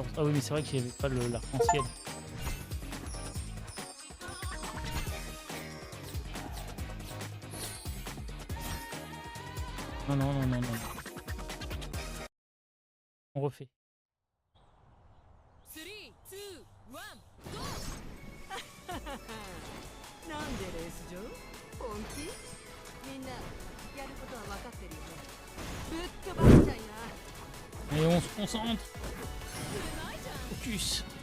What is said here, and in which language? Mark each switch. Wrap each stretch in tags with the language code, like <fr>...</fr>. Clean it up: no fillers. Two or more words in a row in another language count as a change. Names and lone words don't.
<fr>Ah oui, mais c'est vrai qu'il n'y avait pas l'arc-en-ciel. Non, non, non, non, non. On refait.</fr> <ja>3、2、1、ゴーなんでレース場本気みんなやることは分かってるよねぶっ飛ばしちゃいな</ja> <fr>Allez, on se concentre. Focus.</fr>